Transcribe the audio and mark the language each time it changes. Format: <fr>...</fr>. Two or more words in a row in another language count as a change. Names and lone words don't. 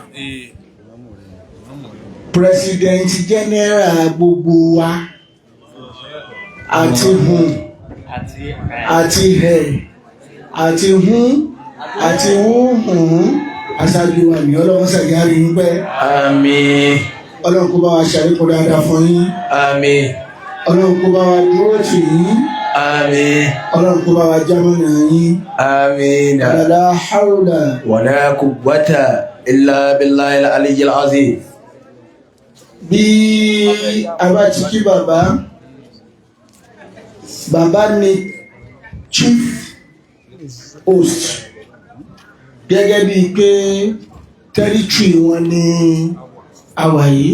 <en>President General</en> <yo>gbogbo wa àti àti àti àti aṣáájú wa ní ọlọ́wọ́ sàgárí ń pẹ́. àmín. Ọlọ́run kó bá wa ṣàlékún dáadáa fún yín. àmín. Ọlọ́run kó bá wa dúró tì yín. àmín. Ọlọ́run kó bá wa jámọ́nà yín. àmín.</yo> <ar>لا حول ولا قوة إلا بالله العلي العظيم.</ar> <yo>Bí a bá ti kí bàbá ni</yo> <en>chief host</en> <yo>gẹ́gẹ́ bíi pé territory wọn ní àwa yìí.</yo>